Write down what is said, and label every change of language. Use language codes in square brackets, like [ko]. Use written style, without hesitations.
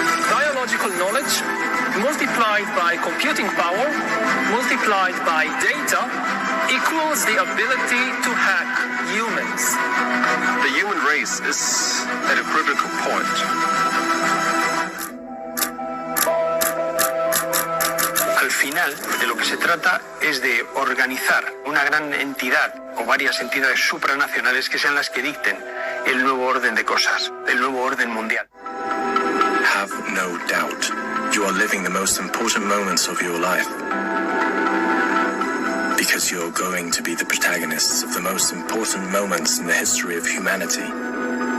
[en] Biological knowledge multiplied by computing power, multiplied by data, equals the ability to hack humans. The human race is at a critical point. [es] Al final, de lo que se trata es de organizar una gran entidad o varias entidades supranacionales que sean las que dicten el nuevo orden de cosas, el nuevo orden mundial. [en] Have no doubt, you are living the most important moments of your life. Because you're going to be the protagonists of the most important moments in the history of humanity.